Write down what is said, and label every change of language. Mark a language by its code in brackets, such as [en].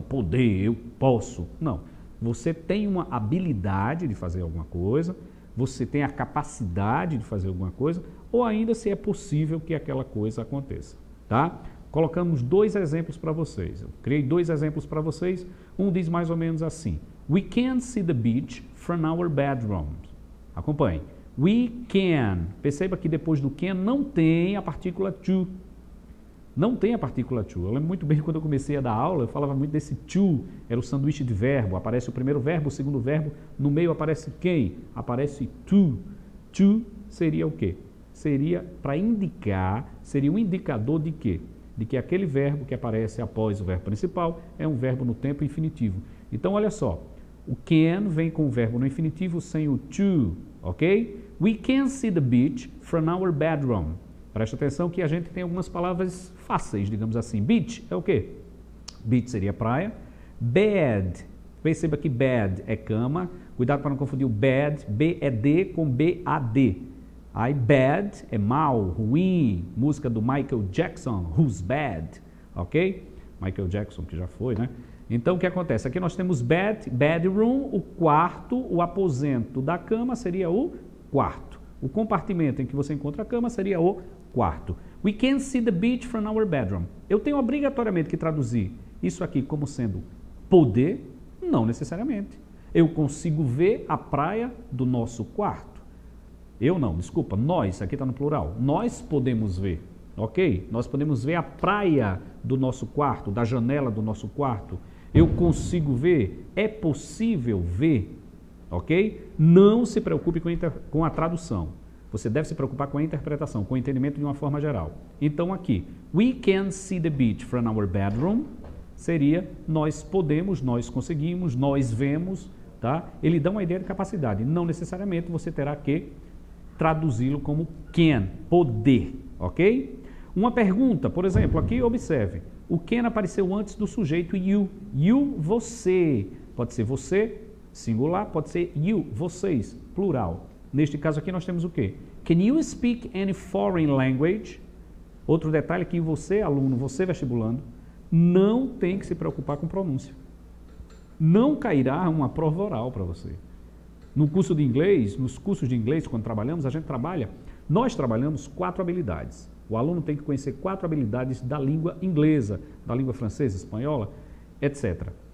[pt] Poder, eu posso. Não. Você tem uma habilidade de fazer alguma coisa, você tem a capacidade de fazer alguma coisa, ou ainda se é possível que aquela coisa aconteça. Tá? Colocamos dois exemplos para vocês. Eu criei dois exemplos para vocês. Um diz mais ou menos assim. [en] We can see the beach from our bedroom. [pt] Acompanhe. [en] We can. [pt] Perceba que depois do can não tem a partícula to. Não tem a partícula to. Eu lembro muito bem quando eu comecei a dar aula, eu falava muito desse to. Era o sanduíche de verbo. Aparece o primeiro verbo, o segundo verbo. No meio aparece quem? Aparece to. To seria o quê? Seria para indicar, seria um indicador de quê? De que aquele verbo que aparece após o verbo principal é um verbo no tempo infinitivo. Então, olha só. O can vem com o verbo no infinitivo sem o to, ok? [en] We can see the beach from our bedroom. [pt] Presta atenção que a gente tem algumas palavras fáceis, digamos assim. Beach é o quê? Beach seria praia. Bed, perceba que bed é cama. Cuidado para não confundir o bad, B-E-D com B-A-D. Aí bad é mal, ruim. Música do Michael Jackson, Who's Bad, ok? Michael Jackson, que já foi, né? Então, o que acontece? Aqui nós temos bedroom, o quarto, o aposento da cama seria o quarto. O compartimento em que você encontra a cama seria o quarto. [en] We can see the beach from our bedroom. [pt] Eu tenho obrigatoriamente que traduzir isso aqui como sendo poder? Não necessariamente. Eu consigo ver a praia do nosso quarto. Eu não, desculpa, nós, aqui está no plural. Nós podemos ver, ok? Nós podemos ver a praia do nosso quarto, da janela do nosso quarto. Eu consigo ver, é possível ver, ok? Não se preocupe com a tradução. Você deve se preocupar com a interpretação, com o entendimento de uma forma geral. Então aqui, [en] we can see the beach from our bedroom, [pt] seria nós podemos, nós conseguimos, nós vemos, tá? Ele dá uma ideia de capacidade. Não necessariamente você terá que traduzi-lo como can, poder, ok? Uma pergunta, por exemplo, aqui observe. O can apareceu antes do sujeito you. You, você. Pode ser você, singular, pode ser you, vocês, plural. Neste caso aqui nós temos o quê? [en] Can you speak any foreign language? [pt] Outro detalhe é que você, aluno, você vestibulando, não tem que se preocupar com pronúncia. não cairá uma prova oral para você. No curso de inglês, nos cursos de inglês, quando trabalhamos, nós trabalhamos 4 habilidades. O aluno tem que conhecer 4 habilidades da língua inglesa, da língua francesa, espanhola, etc.